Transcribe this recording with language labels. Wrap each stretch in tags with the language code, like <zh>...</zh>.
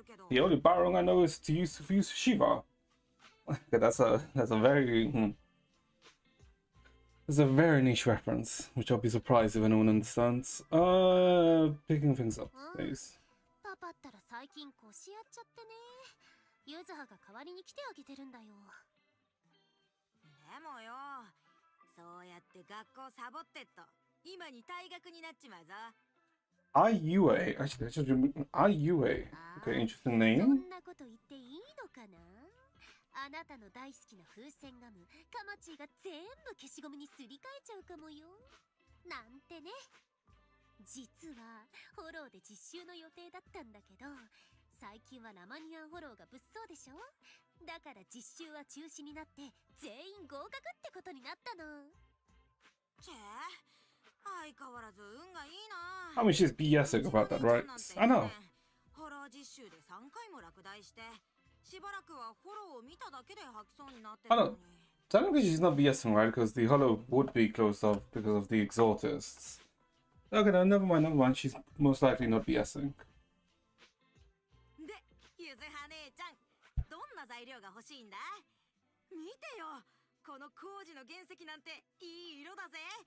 <en>The only Barong I know is to use Shiva. Okay, that's a very it's a very niche reference, which I'll be surprised if anyone understands. Picking things up, please.</en> <ja>パパったら最近腰やっちゃってね。ゆずはが代わりに来てあげてるんだよ。でもよ、そうやって学校サボってっと今に退学になっちまうぞ。</ja> <en>IUA, actually, I should remember IUA. Okay, interesting name.</en> <ja>そんなこと言っていいのかな。あなたの大好きな風船ガム、カマチーが全部消しゴムにすり替えちゃうかもよ。なんてね。実はフォローで実習の予定だったんだけど、最近はラマニアンフォローが物騒でしょ。だから実習は中止になって全員合格ってことになったの。チェ、相変わらず運がいいな。</ja> <en>I mean, she's BSing about that, right? I know.</en> <ja>フォロー実習で3回も落第して、しばらくはフォローを見ただけで吐きそうになってたのに。</ja> <en>Technically, she's not BSing, right? Because the hollow would be closed off because of the exorcists. Okay, no, never mind. She's most likely not BSing.</en> <ja>で、ゆずは姉ちゃん、どんな材料が欲しいんだ？見てよ、この工事の原石なんていい色だぜ。</ja>